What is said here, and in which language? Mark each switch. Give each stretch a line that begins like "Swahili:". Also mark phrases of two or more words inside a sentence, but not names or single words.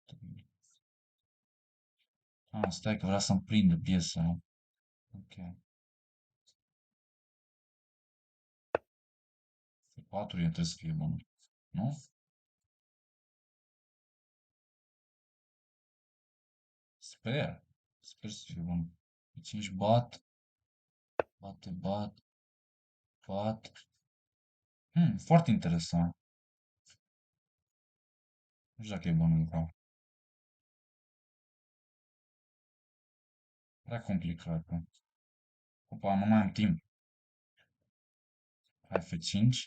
Romanian: Stai că vrea să-mi prindă piesa. Ok. F4 e trebuie să fie bună. Nu? Sper. Sper să fie bună. 5 bat. Bate, bat. Foarte interesant. Nu știu dacă e bună, de fapt. Prea complicat. Opa, nu mai am timp. Hai F5.